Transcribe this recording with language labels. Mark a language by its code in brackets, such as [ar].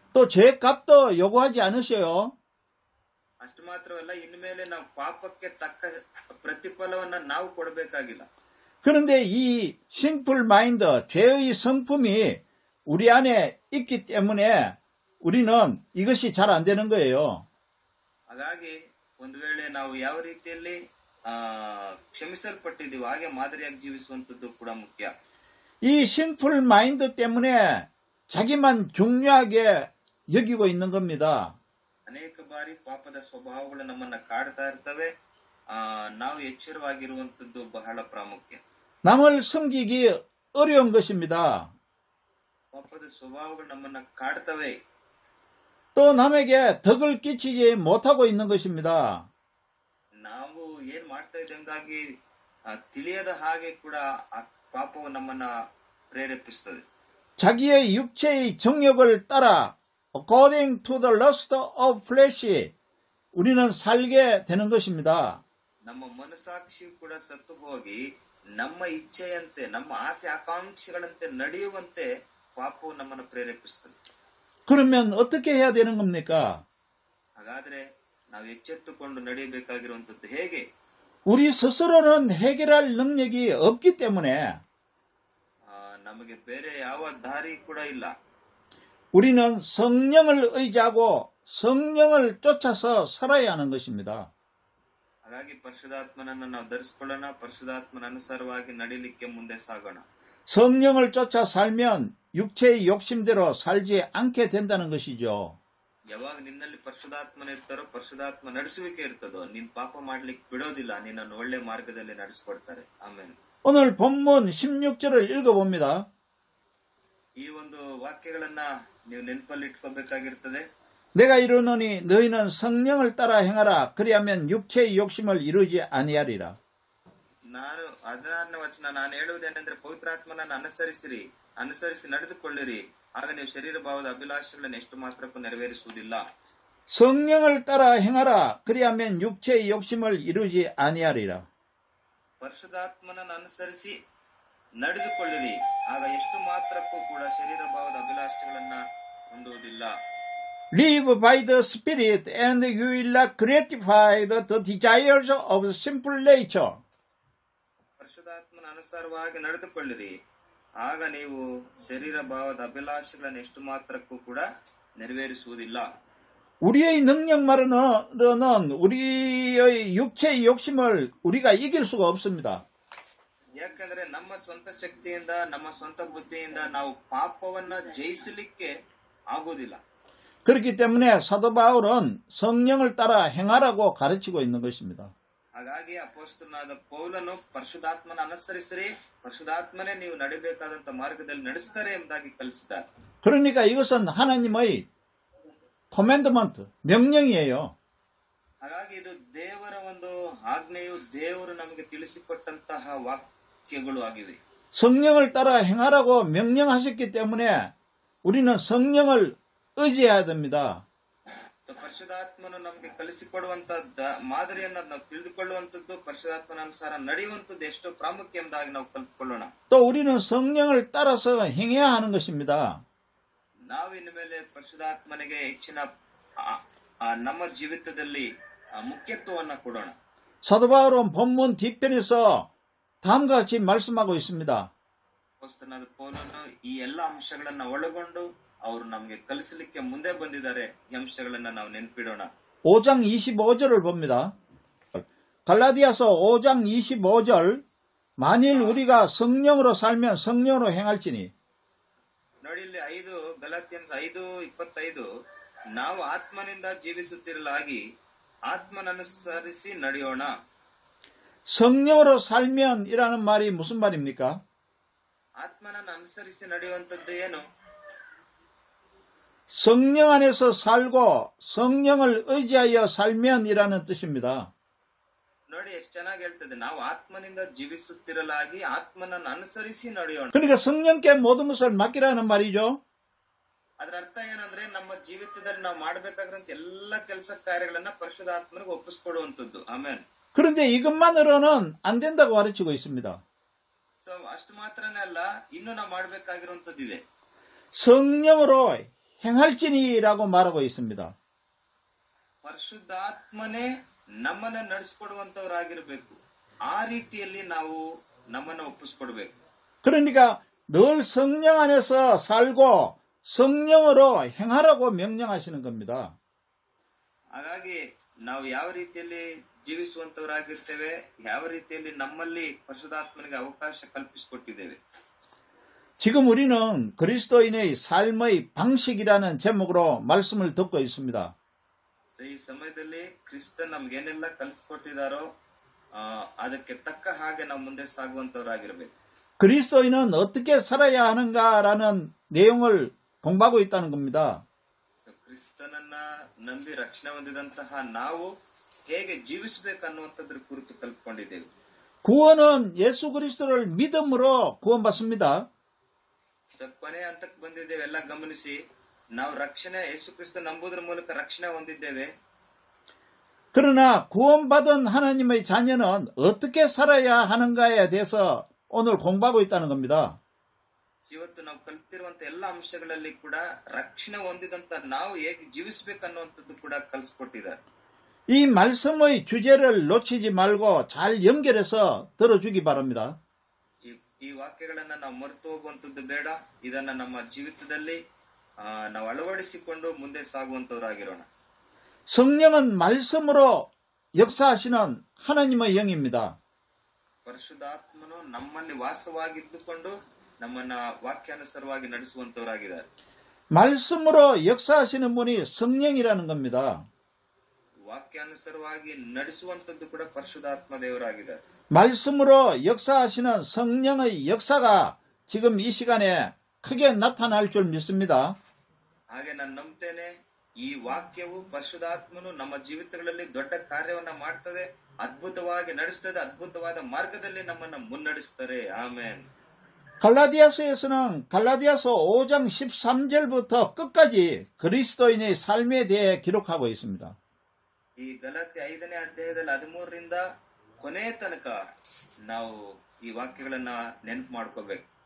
[ko] 또 죄값도 요구하지 않으셔요. [kn] ಅಷ್ಟು ಮಾತ್ರವಲ್ಲ, ಇನ್ನು ಮೇಲೆ ನಾವು ಪಾಪಕ್ಕೆ ತಕ್ಕ ಪ್ರತಿಫಲವನ್ನ ನಾವು ಕೊಡಬೇಕಾಗಿಲ್ಲ. [ko] 그런데 이 [en] sinful mind, [ko] 죄의 성품이 우리 안에 있기 때문에 우리는 이것이 잘 안 되는 거예요. [kn] ಹಾಗಾಗಿ ಒಂದು ವೇಳೆ ನಾವು ಯಾವ ರೀತಿಯಲ್ಲಿ ಕ್ಷಮಿಸಲ್ಪಟ್ಟಿದ್ದೀವಿ ಹಾಗೆ ಮಾದರಿಯಾಗಿ ಜೀವಿಸುವಂತದ್ದು ಕೂಡ ಮುಖ್ಯ. [ko] 이 [en] sinful mind [ko] 때문에 자기만 중요하게 여기고 있는 겁니다. [kn] ಅನೇಕ ಬಾರಿ ಪಾಪದ ಸ್ವಭಾವಗಳು ನಮ್ಮನ್ನ ಕಾಡ್ತಾ ಇರ್ತವೆ. ನಾವು ಎಚ್ಚರವಾಗಿರುವಂತದ್ದು ಬಹಳ ಪ್ರಾಮುಖ್ಯ. [ko] 남을 섬기기 어려운 것입니다. [kn] ಪಾಪದ ಸ್ವಭಾವಗಳು ನಮ್ಮನ್ನ ಕಾಡ್ತವೆ. [ko] 또 남에게 덕을 끼치지 못하고 있는 것입니다. [kn] ನಾವು ಏನ್ ಮಾಡ್ತಾ ಇದ್ದೇವೆ ಎಂಬುದಾಗಿ ತಿಳಿಯದ ಹಾಗೆ ಕೂಡ ಆ ಪಾಪವು ನಮ್ಮನ್ನ ಪ್ರೇರೇಪಿಸ್ತದೆ. [ko] 자기의 육체의 정욕을 따라 [en] according to the lust of flesh [ko] 우리는 살게 되는 것입니다. [kn] ನಮ್ಮ ಮನಸಾಕ್ಷಿ ಕೂಡ ಸತ್ತು ಹೋಗಿ ನಮ್ಮ ಇಚ್ಛೆಯಂತೆ ನಮ್ಮ ಆಸೆ ಆಕಾಂಕ್ಷೆಗಳಂತೆ ನಡೆಯುವಂತೆ ಪಾಪವು ನಮ್ಮನ್ನು ಪ್ರೇರೇಪಿಸ್ತದೆ. [ko] 그러면 어떻게 해야 되는 겁니까? [kn] ಹಾಗಾದ್ರೆ ನಾವು ಎಚ್ಚೆತ್ತುಕೊಂಡು ನಡೆಯಬೇಕಾಗಿರುವಂತದ್ದು ಹೇಗೆ? [ko] 우리 스스로는 해결할 능력이 없기 때문에 [kn] ನಮಗೆ ಬೇರೆ ಯಾವ ದಾರಿ ಕೂಡ ಇಲ್ಲ. [ko] 우리는 성령을 의지하고 성령을 쫓아서 살아야 하는 것입니다. [kn] ಹಾಗಾಗಿ ಪರಿಶುದ್ಧಾತ್ಮನನ್ನು ನಾವು ಧರಿಸಿಕೊಳ್ಳೋಣ, ಪರಿಶುದ್ಧಾತ್ಮನ ಅನುಸಾರವಾಗಿ ನಡೀಲಿಕ್ಕೆ ಮುಂದೆ ಸಾಗೋಣ. [ko] 성령을 쫓아 살면 육체의 욕심대로 살지 않게 된다는 것이죠. [kn] ಯಾವಾಗ ನಿನ್ನಲ್ಲಿ ಪರಿಶುದ್ಧಾತ್ಮನ ಇರ್ತಾರೋ, ಪರಿಶುದ್ಧಾತ್ಮ ನಡೆಸುವಿಕೆ ಇರ್ತದೋ, ನೀನ್ ಪಾಪ ಮಾಡ್ಲಿಕ್ಕೆ ಬಿಡೋದಿಲ್ಲ, ನಿನ್ನನ್ನು ಒಳ್ಳೆ ಮಾರ್ಗದಲ್ಲಿ ನಡೆಸಿಕೊಡ್ತಾರೆ. ಆಮೇಲೆ [ko] 오늘 본문 16절을 읽어봅니다. [kn] ಈ ಒಂದು ವಾಕ್ಯಗಳನ್ನ ನೀವು ನೆನಪಲ್ಲಿ ಇಟ್ಕೋಬೇಕಾಗಿರ್ತದೆ. [ko] 내가 이르노니 너희는 성령을 따라 행하라. 그리하면 육체의 욕심을 이루지 아니하리라. [kn] ನಾನು 16ನೇ ವಚನ, ನಾನು ಹೇಳುವುದೇನೆಂದ್ರೆ ಪವಿತ್ರಾತ್ಮನನ್ನು ಅನುಸರಿಸಿ ನಡೆದುಕೊಳ್ಳಿರಿ, ಆಗ ನೀವು ಶರೀರ ಭಾವದ ಅಭಿಲಾಷೆಗಳನ್ನು ಎಷ್ಟು ಮಾತ್ರಕ್ಕೂ ನೆರವೇರಿಸುವುದಿಲ್ಲ. [ko] 성령을 따라 행하라. 그리하면 육체의 욕심을 이루지 아니하리라. [kn] ಪರಿಶುದ್ಧಾತ್ಮನನ್ನು ಅನುಸರಿಸಿ ನಡೆದುಕೊಳ್ಳಿರಿ, ಆಗ ಎಷ್ಟು ಮಾತ್ರಕ್ಕೂ ಕೂಡ ಶರೀರ ಭಾವದ ಅಭಿಲಾಷೆಗಳನ್ನ ಹೊಂದುವುದಿಲ್ಲ. [en] Live by the Spirit and you will not gratify the desires of sinful nature. [kn] ಪರಿಶುದ್ಧಾತ್ಮನ ಅನುಸಾರವಾಗಿ ನಡೆದುಕೊಳ್ಳಿರಿ, ಆಗ ನೀವು ಶರೀರ ಭಾವದ ಅಭಿಲಾಷೆಗಳನ್ನು ಎಷ್ಟು ಮಾತ್ರಕ್ಕೂ ಕೂಡ ನೆರವೇರಿಸುವುದಿಲ್ಲ. [ko] 우리의 능력만으로는 우리의 육체의 욕심을 우리가 이길 수가 없습니다. [kn] ಯಾಕಂದ್ರೆ ನಮ್ಮ ಸ್ವಂತ ಶಕ್ತಿಯಿಂದ, ನಮ್ಮ ಸ್ವಂತ ಬುದ್ಧಿಯಿಂದ ನಾವು ಪಾಪವನ್ನ ಜಯಿಸಲಿಕ್ಕೆ ಆಗುವುದಿಲ್ಲ. [ko] 그렇기 때문에 사도 바울은 성령을 따라 행하라고 가르치고 있는 것입니다. [kn] ಹಾಗಾಗಿ ಅಪೊಸ್ತಲನಾದ ಪೌಲನು ಪರಿಶುದ್ಧಾತ್ಮನ ಅನುಸರಿಸಿರಿ, ಪರಿಶುದ್ಧಾತ್ಮನೇ ನೀವು ನಡೆಯಬೇಕಾದಂತ ಮಾರ್ಗದಲ್ಲಿ ನಡೆಸ್ತಾರೆ ಎಂಬುದಾಗಿ ಕಲಿಸಿದ್ದಾರೆ. [ko] 그러니까 이것은 하나님의 commandment, 명령이에요. [kn] ಹಾಗಾಗಿ ಇದು ದೇವರ ಒಂದು ಆಜ್ಞೆಯು, ದೇವರು ನಮಗೆ ತಿಳಿಸಿಕೊಟ್ಟಂತಹ ವಾಕ್ಯಗಳು ಆಗಿವೆ. [ko] 성령을 따라 행하라고 명령하셨기 때문에 우리는 성령을 의지해야 됩니다. [kn] ಪರಿಶುದ್ಧಾತ್ಮನು ನಮಗೆ ಕಲಿಸಿಕೊಡುವಂತ ಮಾದರಿಯನ್ನ ನಾವು ತಿಳಿದುಕೊಳ್ಳುವಂತದ್ದು, ಪರಿಶುದ್ಧಾತ್ಮನ ಅನುಸಾರ ನಡೆಯುವಂತದ್ದು ಎಷ್ಟೋ ಪ್ರಾಮುಖ್ಯ ಎಂಬುದಾಗಿ ನಾವು ಕಲಿತುಕೊಳ್ಳೋಣ. [ko] 또 우리는 성령을 따라서 행해야 하는 것입니다. [kn] ನಾವಿನ ಮೇಲೆ ಪರಿಶುದ್ಧಾತ್ಮನಿಗೆ ಹೆಚ್ಚಿನ ನಮ್ಮ ಜೀವಿತದಲ್ಲಿ ಮುಖ್ಯತ್ವವನ್ನ ಕೊಡೋಣ. [ko] 사도 바울은 본문 뒤편에서 다음과 같이 말씀하고 있습니다. [kn] ಅಪೊಸ್ತಲನಾದ ಪೌಲನು ಈ ಎಲ್ಲ ಅಂಶಗಳನ್ನ ಒಳಗೊಂಡು ಅವರು ನಮಗೆ ಕಲಿಸಲಿಕ್ಕೆ ಮುಂದೆ ಬಂದಿದ್ದಾರೆ. ಈ ಅಂಶಗಳನ್ನ ನಾವು ನೆನಪಿಡೋಣ. [ko] 5장 25절을 봅니다. 갈라디아서 5장 25절 만일 우리가 성령으로 살면 성령으로 행할지니. [kn] ನೋಡಿ ಇಲ್ಲಿ ಗಲಾತ್ಯನ್ಸ್ 5:25, ನಾವು ಆತ್ಮನಿಂದ ಜೀವಿಸುತ್ತಿರಲಾಗಿ ಆತ್ಮನನುಸರಿಸಿ ನಡೆಯೋಣ. [ko] 성령으로 살면 이라는 말이 무슨 말입니까? [kn] ಆತ್ಮನನ್ನು ಅನುಸರಿಸಿ ನಡೆಯುವಂತದ್ದು ಏನು? [ko] 성령 안에서 살고 성령을 의지하여 살면 이라는 뜻입니다. [kn] ನೋಡಿ ಎಷ್ಟು ಚೆನ್ನಾಗಿ ಹೇಳ್ತದೆ, ನಾವು ಆತ್ಮನಿಂದ ಜೀವಿಸುತ್ತಿರಲಾಗಿ ಆತ್ಮನನ್ನು ಅನುಸರಿಸಿ ನಡೆಯೋಣ. [ko] 그러니까 성령께 모든 것을 맡기라는 말이죠. [kn] ಅದರ ಅರ್ಥ ಏನಂದ್ರೆ ನಮ್ಮ ಜೀವಿತದಲ್ಲಿ ನಾವು ಮಾಡಬೇಕಾಗಿರುವಂತ ಎಲ್ಲ ಕೆಲಸ ಕಾರ್ಯಗಳನ್ನ ಪರಿಶುದ್ಧಾತ್ಮನಿಗೆ ಒಪ್ಪಿಸಿಕೊಡುವಂತದ್ದು. ಆಮೇಲೆ [ko] 그런데 이것만으로는 안 된다고 가르치고 있습니다. [kn] ಸೊ ಅಷ್ಟು ಮಾತ್ರನೇ ಅಲ್ಲ, ಇನ್ನು ನಾವು ಮಾಡಬೇಕಾಗಿರುವಂತದ್ದಿದೆ. [ko] 성령으로 행할지니라고 말하고 있습니다. [kn] ಪರಿಶುದ್ಧಾತ್ಮನೇ ನಮ್ಮನ್ನ ನಡೆಸಿಕೊಡುವಂತವರಾಗಿರ್ಬೇಕು. ಆ ರೀತಿಯಲ್ಲಿ ನಾವು ನಮ್ಮನ್ನ ಒಪ್ಪಿಸ್ಕೊಡ್ಬೇಕು. [ko] 그러니까 늘 성령 안에서 살고 성령으로 행하라고 명령하시는 겁니다. [kn] ಹಾಗಾಗಿ ನಾವು ಯಾವ ರೀತಿಯಲ್ಲಿ ಜೀವಿಸುವಂತವರಾಗಿರ್ತೇವೆ, ಯಾವ ರೀತಿಯಲ್ಲಿ ನಮ್ಮಲ್ಲಿ ಪರಿಶುದ್ಧಾತ್ಮನಿಗೆ ಅವಕಾಶ ಕಲ್ಪಿಸಿಕೊಟ್ಟಿದ್ದೇವೆ. [ko] 지금 우리는 그리스도인의 삶의 방식이라는 제목으로 말씀을 듣고 있습니다. [kn] ಸೊ ಈ ಸಮಯದಲ್ಲಿ ಕ್ರಿಸ್ತ ನಮ್ಗೇನೆಲ್ಲ ಕಲಿಸ್ಕೊಟ್ಟಿದಾರೋ ಅದಕ್ಕೆ ತಕ್ಕ ಹಾಗೆ ನಾವು ಮುಂದೆ ಸಾಗುವಂತವರಾಗಿರ್ಬೇಕು. [ko] 그리스도인은 어떻게 살아야 하는가라는 내용을 공부하고 있다는 겁니다. [kn] ಸೊ ಕ್ರಿಸ್ತನನ್ನ ನಂಬಿ ರಕ್ಷಣೆ ಹೊಂದಿದಂತಹ ನಾವು ಹೇಗೆ ಜೀವಿಸಬೇಕನ್ನುವಂಥದ್ರ ಕುರಿತು ಕಲ್ತ್ಕೊಂಡಿದ್ದೇವೆ. [ko] 구원은 예수 그리스도를 믿음으로 구원받습니다. [kn] ಸೊ ಕೊನೆ ಹಂತಕ್ಕೆ ಬಂದಿದ್ದೇವೆ. ಎಲ್ಲ ಗಮನಿಸಿ, ನಾವು ರಕ್ಷಣೆ ಯೇಸು ಕ್ರಿಸ್ತ ನಂಬುವುದರ ಮೂಲಕ ರಕ್ಷಣೆ ಹೊಂದಿದ್ದೇವೆ. [ko] 그러나 구원받은 하나님의 자녀는 어떻게 살아야 하는가에 대해서 오늘 공부하고 있다는 겁니다. [kn] ಇವತ್ತು ನಾವು ಕಲ್ತಿರುವಂತ ಎಲ್ಲ ಅಂಶಗಳಲ್ಲಿ ಕೂಡ ರಕ್ಷಣೆ ಹೊಂದಿದಂತ ನಾವು ಹೇಗೆ ಜೀವಿಸಬೇಕನ್ನುವಂಥದ್ದು ಕೂಡ ಕಲಿಸ್ಕೊಟ್ಟಿದ್ದಾರೆ. [ko] 이 말씀의 주제를 놓치지 말고 잘 연결해서 들어주기 바랍니다. [kn] ಈ ವಾಕ್ಯಗಳನ್ನ ನಾವು ಮರೆತು ಹೋಗುವಂತದ್ದು ಬೇಡ. ಇದನ್ನ ನಮ್ಮ ಜೀವಿತದಲ್ಲಿ ನಾವು ಅಳವಡಿಸಿಕೊಂಡು ಮುಂದೆ ಸಾಗುವಂತವರಾಗಿರೋಣ. [ko] 성령은 말씀으로 역사하시는 하나님의 영입니다. [kn] ಪರಿಶುದ್ಧಾತ್ಮನು ನಮ್ಮಲ್ಲಿ ವಾಸವಾಗಿದ್ದುಕೊಂಡು ನಮ್ಮನ್ನ ವಾಕ್ಯಾನುಸಾರವಾಗಿ ನಡೆಸುವಂತವರಾಗಿದ್ದಾರೆ. [ko] 말씀으로 역사하시는 분이 성령이라는 겁니다. [kn] ವಾಕ್ಯಾನುಸಾರವಾಗಿ ನಡೆಸುವಂತದ್ದು ಕೂಡ ಪರಿಶುದ್ಧಾತ್ಮ ದೇವರಾಗಿದ್ದಾರೆ. [ko] 말씀으로 역사하시는 성령의 역사가 지금 이 시간에 크게 나타날 줄 믿습니다. [kn] ಹಾಗೆ ನಾನು ನಂಬ್ತೇನೆ, ಈ ವಾಕ್ಯವು ಪರಿಶುದ್ಧಾತ್ಮನು ನಮ್ಮ ಜೀವಿತಗಳಲ್ಲಿ ದೊಡ್ಡ ಕಾರ್ಯವನ್ನ ಮಾಡ್ತದೆ, ಅದ್ಭುತವಾಗಿ ನಡೆಸ್ತದೆ, ಅದ್ಭುತವಾದ ಮಾರ್ಗದಲ್ಲಿ ನಮ್ಮನ್ನ ಮುನ್ನಡೆಸ್ತಾರೆ. ಆಮೇನ್. [ko] 갈라디아서에서는 갈라디아서 5장 13절부터 끝까지 그리스도인의 삶에 대해 기록하고 있습니다. [kn] ಈ ಗಲಾತ್ಯ 5ನೇ ಅಧ್ಯಾಯದಲ್ಲಿ 13ರಿಂದ ಕೊನೆ ತನಕ ನಾವು ಈ ವಾಕ್ಯಗಳನ್ನ ನೆನಪು ಮಾಡ್ಕೋಬೇಕು.